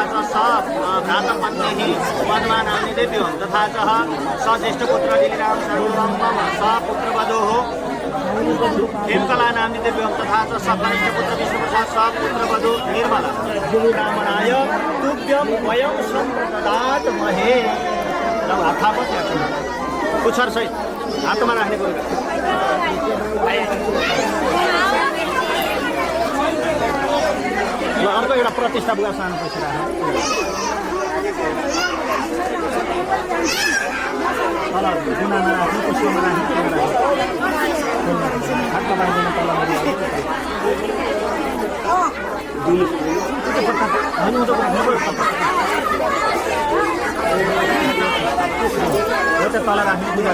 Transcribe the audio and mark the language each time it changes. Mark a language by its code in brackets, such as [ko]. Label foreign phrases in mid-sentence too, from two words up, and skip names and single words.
[sa] च स भ्रातं पत्नी पद्मा नानि देव्यो तथा च स ज्येष्ठपुत्र दिलीराम सर्वं मम स पुत्रवधूः हेमकला नाम्नि देव्यो तथा च स कनिष्ठपुत्र विष्णुप्रसाद स पुत्रवधू निर्मला ब्राह्मणाय तुभ्यं वयं सम्प्रदातमहे [ne] हातमा पुच्छर सहित हातमा राख्ने ल अर्को एउटा प्रतिष्ठा बुवा सानो पैसा तल गुनामा राख्नु पुष्पमा राख्नु हातमा राख्दैन तल तल राख्ने पूजा